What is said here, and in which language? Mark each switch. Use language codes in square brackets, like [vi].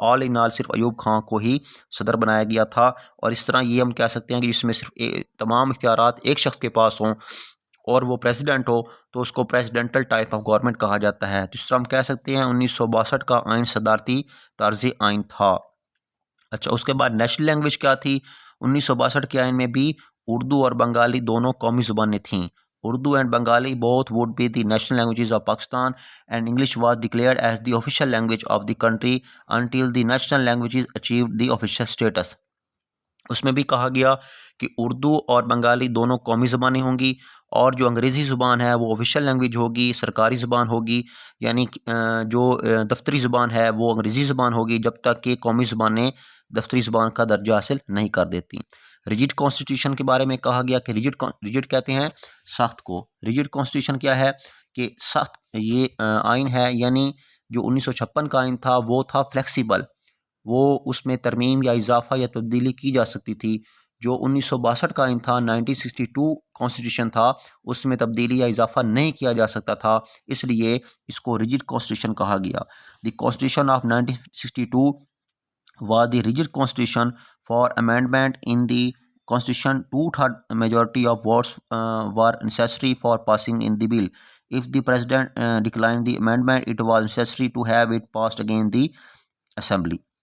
[ur] آل ان آل صرف ایوب خان کو ہی صدر بنایا گیا تھا. اور اس طرح یہ ہم کہہ سکتے ہیں کہ جس میں صرف تمام اختیارات ایک شخص کے پاس ہوں اور وہ پریزیڈنٹ ہو تو اس کو پریزیڈنٹل ٹائپ آف گورنمنٹ کہا جاتا ہے. تو اس طرح ہم کہہ سکتے ہیں 1962 کا آئین صدارتی طرز آئین تھا. اچھا اس کے بعد نیشنل لینگویج کیا تھی؟ 1962 کے آئین میں بھی اردو اور بنگالی دونوں قومی زبانیں تھیں. [en] Urdu and Bengali both would be the national languages of Pakistan and English was declared as the official language of the country until the national languages achieved the official status. [ur] اس میں بھی کہا گیا کہ اردو اور بنگالی دونوں قومی زبانیں ہوں گی اور جو انگریزی زبان ہے وہ آفیشیل لینگویج ہوگی، سرکاری زبان ہوگی، یعنی جو دفتری زبان ہے وہ انگریزی زبان ہوگی جب تک کہ قومی زبانیں دفتری زبان کا درجہ حاصل نہیں کر دیتی. ریجڈ کانسٹیٹیوشن کے بارے میں کہا گیا کہ ریجڈ کہتے ہیں سخت کو. ریجڈ کانسٹیٹیوشن کیا ہے؟ کہ سخت یہ آئین ہے، یعنی جو 1956 کا آئین تھا وہ تھا فلیکسیبل، وہ اس میں ترمیم یا اضافہ یا تبدیلی کی جا سکتی تھی. جو 1962 کا آئین تھا 1962 کانسٹیٹیوشن تھا، اس میں تبدیلی یا اضافہ نہیں کیا جا سکتا تھا، اس لیے اس کو ریجڈ کانسٹیٹیوشن کہا گیا. [en] The constitution of 1962 was the rigid constitution for amendment in the constitution. 2/3 majority of votes were necessary for passing in the bill. If the president declined the amendment, it was necessary to have it passed again the assembly.